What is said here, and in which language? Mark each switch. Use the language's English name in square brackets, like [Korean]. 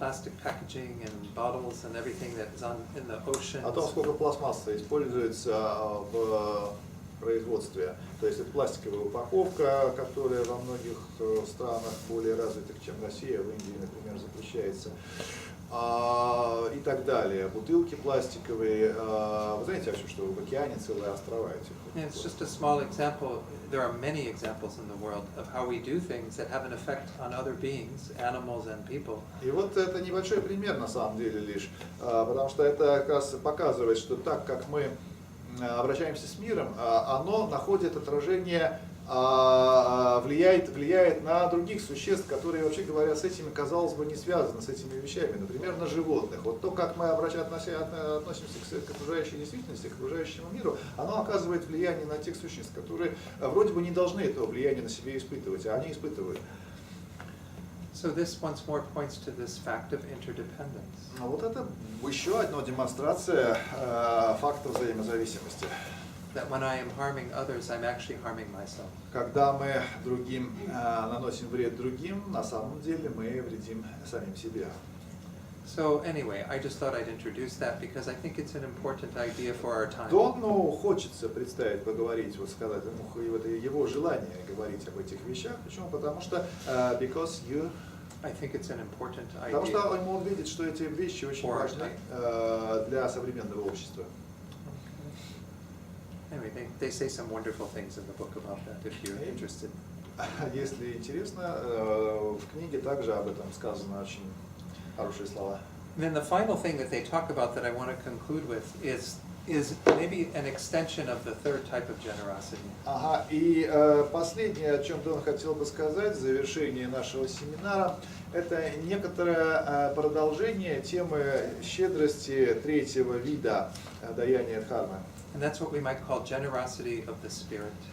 [English] Plastic packaging and bottles and everything that is on in the oceans. [Russian] О том, сколько пластмасса используется в производстве. То есть это пластиковая упаковка, которая во многих странах более развитых, чем Россия, в Индии, например, запрещается. И так далее. Бутылки пластиковые. Вы знаете вообще, что в океане целые острова этих? [English] It's just a small example. There are many examples in the world of how we do things that have an effect on other beings, animals and people. [Russian] И вот это небольшой пример на самом деле лишь, потому что это как раз показывает, что так как мы обращаемся с миром, оно находит отражение, влияет на других существ, которые, вообще говоря, с этими, казалось бы, не связаны, с этими вещами, например, на животных. Вот то, как мы относимся к окружающей действительности, к окружающему миру, оно оказывает влияние на тех существ, которые вроде бы не должны этого влияния на себе испытывать, а они испытывают. [English] So this once more points to this fact of interdependence. [Russian] Вот это еще одна демонстрация факта взаимозависимости. [English] That when I am harming others, I'm actually harming myself. [Russian] Когда мы другим наносим вред другим, на самом деле мы вредим самим себе. [English] So anyway, I just thought I'd introduce that because I think it's an important idea for our time. [Russian] Дону хочется представить, поговорить, вот сказать ему его желание говорить об этих вещах. Почему? Потому что [English] because you. I think it's an important idea. [Russian] Потому что он видит, что эти вещи очень важны для современного общества. [English] Anyway, they say some wonderful things in the book about that, if you're interested. [Russian] Если интересно, в книге также об этом сказано очень хорошие слова. [English] And then the final thing that they talk about that I want to conclude with is maybe an extension of the third type of generosity. [Russian] Ага, и последнее, о чем Дон хотел бы сказать в завершении нашего семинара, это некоторое продолжение темы щедрости третьего вида даяния дхармы. [English] And that's what we might call generosity of the spirit.